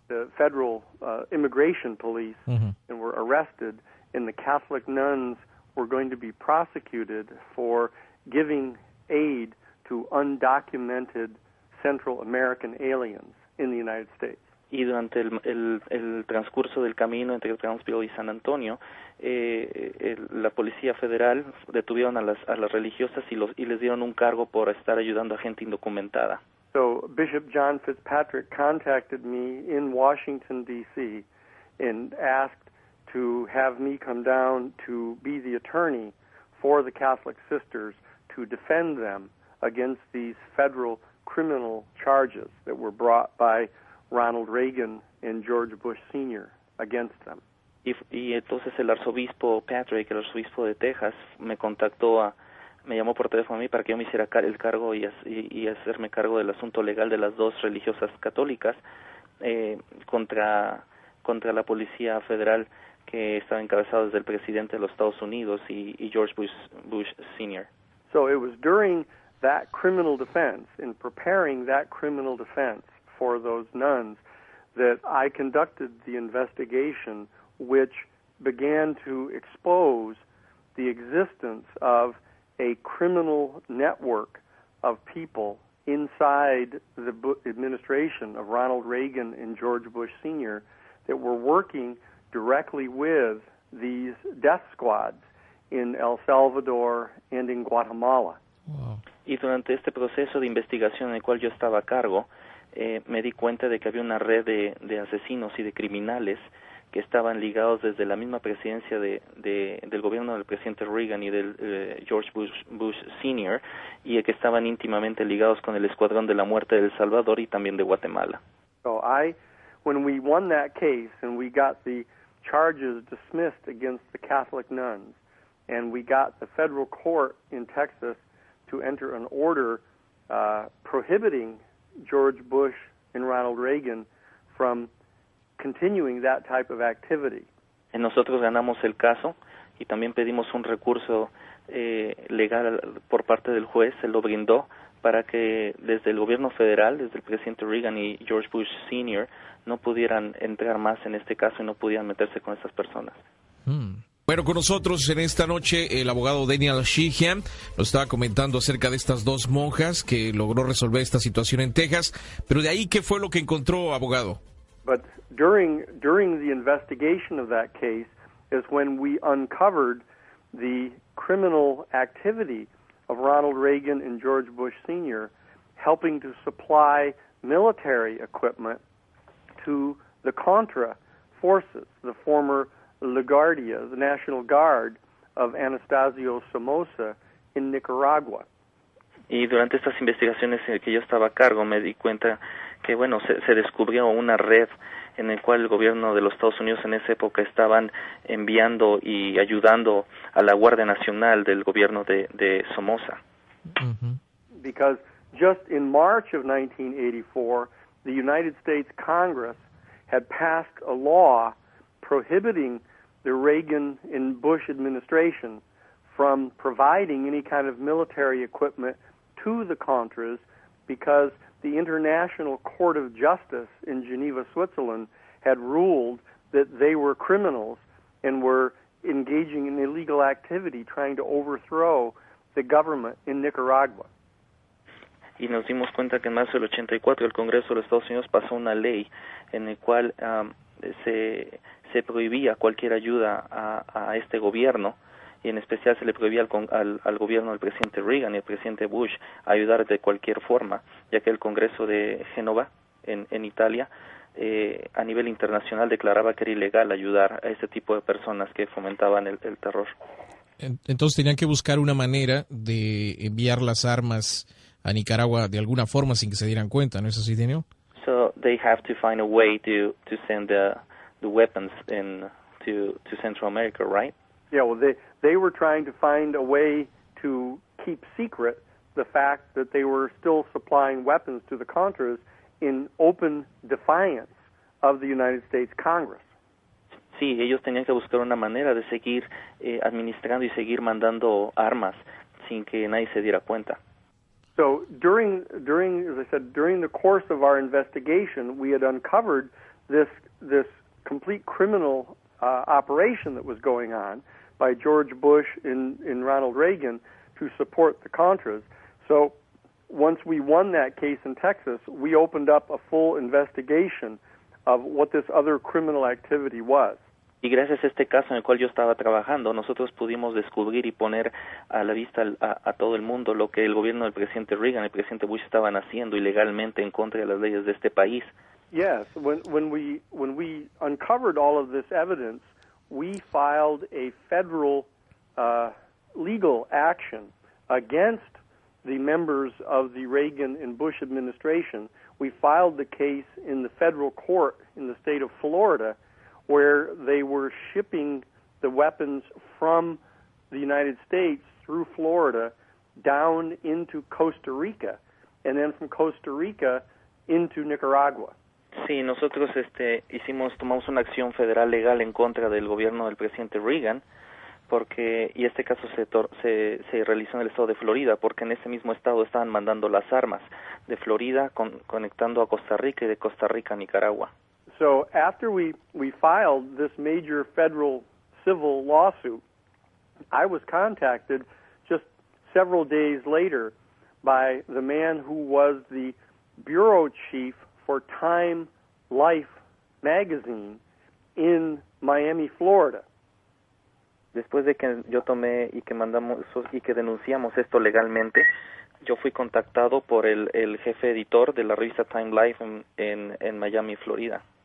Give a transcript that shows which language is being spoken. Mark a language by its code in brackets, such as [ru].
[en] the federal immigration police, mm-hmm. and were arrested, and the Catholic nuns were going to be prosecuted for giving aid to undocumented Central American aliens in the United States. [es] Y durante el transcurso del camino entre Brownsville y San Antonio, la policía federal detuvieron a las religiosas y les dieron un cargo por estar ayudando a gente indocumentada. [en] So Bishop John Fitzpatrick contacted me in Washington, D.C. and asked to have me come down to be the attorney for the Catholic sisters to defend them against these federal criminal charges that were brought by Ronald Reagan and George Bush Sr. against them. [es] Y entonces el arzobispo Patrick, el arzobispo de Texas, me llamó por teléfono a mí para que yo me hiciera el cargo y hacerme cargo del asunto legal de las dos religiosas católicas contra la policía federal que estaba encabezado desde el presidente de los Estados Unidos y George Bush Sr. [en] So it was during that criminal defense, in preparing that criminal defense for those nuns, that I conducted the investigation which began to expose the existence of a criminal network of people inside the administration of Ronald Reagan and George Bush Sr. that were working directly with these death squads in El Salvador and in Guatemala. Wow. [es] Y durante este proceso de investigación en el cual yo estaba a cargo, me di cuenta de que había una red de asesinos y de criminales que estaban ligados desde la misma presidencia del gobierno del presidente Reagan y del George Bush Sr., y que estaban íntimamente ligados con el escuadrón de la muerte de El Salvador y también de Guatemala. [en] So when we won that case and we got the charges dismissed against the Catholic nuns, and we got the federal court in Texas to enter an order prohibiting George Bush and Ronald Reagan from continuing that type of activity. [es] Nosotros ganamos el caso y también pedimos un recurso legal por parte del juez, se lo brindó para que desde el gobierno federal, desde el presidente Reagan y George Bush Sr., no pudieran entrar más en este caso y no pudieran meterse con estas personas. Bueno, con nosotros en esta noche el abogado Daniel Sheehan nos estaba comentando acerca de estas dos monjas que logró resolver esta situación en Texas, pero de ahí, ¿qué fue lo que encontró, abogado? [en] But during the investigation of that case is when we uncovered the criminal activity of Ronald Reagan and George Bush Sr. helping to supply military equipment to the Contra forces, the former LaGuardia, the National Guard of Anastasio Somoza in Nicaragua. [es] Y durante estas investigaciones en que yo estaba a cargo me di cuenta que, bueno, se descubrió una red en la cual el gobierno de los Estados Unidos en esa época estaban enviando y ayudando a la Guardia Nacional del gobierno de Somoza. [en] Because just in March of 1984, the United States Congress had passed a law prohibiting the Reagan and Bush administration from providing any kind of military equipment to the Contras because the International Court of Justice in Geneva, Switzerland, had ruled that they were criminals and were engaging in illegal activity trying to overthrow the government in Nicaragua. [es] Y nos dimos cuenta que en marzo del 84 el Congreso de los Estados Unidos pasó una ley en la cual se prohibía cualquier ayuda a este gobierno, y en especial se le prohibía al gobierno del presidente Reagan y al presidente Bush ayudar de cualquier forma, ya que el Congreso de Génova, en Italia, a nivel internacional declaraba que era ilegal ayudar a este tipo de personas que fomentaban el terror. Entonces tenían que buscar una manera de enviar las armas a Nicaragua de alguna forma sin que se dieran cuenta, ¿no es así, Daniel? [en] So they have to find a way to send the weapons to Central America, right? Yeah, well, they were trying to find a way to keep secret the fact that they were still supplying weapons to the Contras in open defiance of the United States Congress. [es] Sí, ellos tenían que buscar una manera de seguir administrando y seguir mandando armas sin que nadie se diera cuenta. [en] So during, as I said, during the course of our investigation, we had uncovered this complete criminal operation that was going on by George Bush and Ronald Reagan to support the Contras. So once we won that case in Texas, we opened up a full investigation of what this other criminal activity was. [es] Y gracias a este caso en el cual yo estaba trabajando, nosotros pudimos descubrir y poner a la vista a todo el mundo lo que el gobierno del presidente Reagan y el presidente Bush estaban haciendo ilegalmente en contra de las leyes de este país. [en] Yes, when we uncovered all of this evidence, we filed a federal legal action against the members of the Reagan and Bush administration. We filed the case in the federal court in the state of Florida, where they were shipping the weapons from the United States through Florida down into Costa Rica, and then from Costa Rica into Nicaragua. [es] Sí, nosotros tomamos una acción federal legal en contra del gobierno del presidente Reagan, y este caso se realizó en el estado de Florida, porque en ese mismo estado estaban mandando las armas de Florida conectando a Costa Rica y de Costa Rica a Nicaragua. [en] So after we filed this major federal civil lawsuit, I was contacted just several days later by the man who was the bureau chief for Time Life magazine in Miami, Florida. [es] Después de que yo tomé y que mandamos y que denunciamos esto legalmente, yo fui contactado por el jefe editor de la revista Time Life en Miami, Florida.